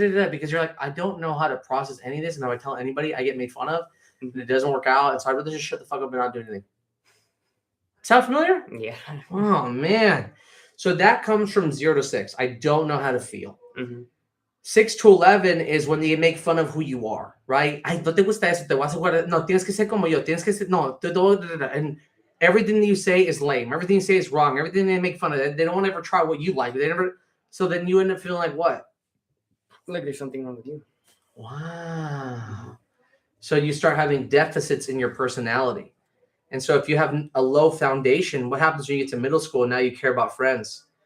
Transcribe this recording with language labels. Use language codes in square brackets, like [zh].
[en] Because you're like, I don't know how to process any of this. And if I tell anybody, I get made fun of. And it doesn't work out. And so I'd rather just shut the fuck up and not do anything. Sound familiar? Yeah. Oh, man. So that comes from 0 to 6. I don't know how to feel. 6 to 11 is when they make fun of who you are, right? [es] Ay, no te gusta eso, te vas a jugar. No, tienes que ser como yo. Tienes que ser, no. [en] And everything that you say is lame. Everything you say is wrong. Everything they make fun of. They don't want to ever try what you like. They never. So then you end up feeling like what? Like there's something wrong with you. Wow. So you start having deficits in your personality. And so if you have a low foundation, what happens when you get to middle school and now you care about friends?